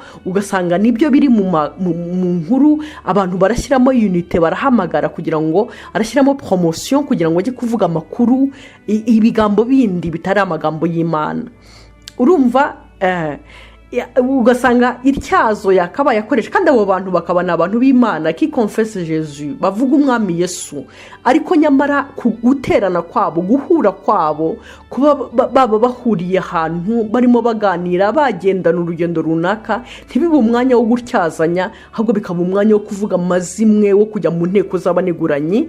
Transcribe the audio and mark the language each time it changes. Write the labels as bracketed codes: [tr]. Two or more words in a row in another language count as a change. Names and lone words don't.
[rw] Ugasanga nibyo biri mu nkuru, abantu barashyiramo unite, barahamagara kugira ngo arashyiramo promotion kugira ngo ajye kuvuga amakuru, ibigambo bindi bitari amagambo y'Imana. Urumva ugasanga ityazo yakabaye akoresha, kandi abo bantu bakaba ni abantu b'Imana [fr] qui confesse Jésus, [rw] bavuga umwami Yesu, ariko nyamara guterana kwabo, guhura kwabo, kuba baba bahuriye ahantu barimo baganira, bagendana urugendo runaka, ntibibe umwanya wo gutyazanya, ahubwo bikaba umwanya wo kuvuga amazimwe, wo kujya mu nteko z'abaniguranyi.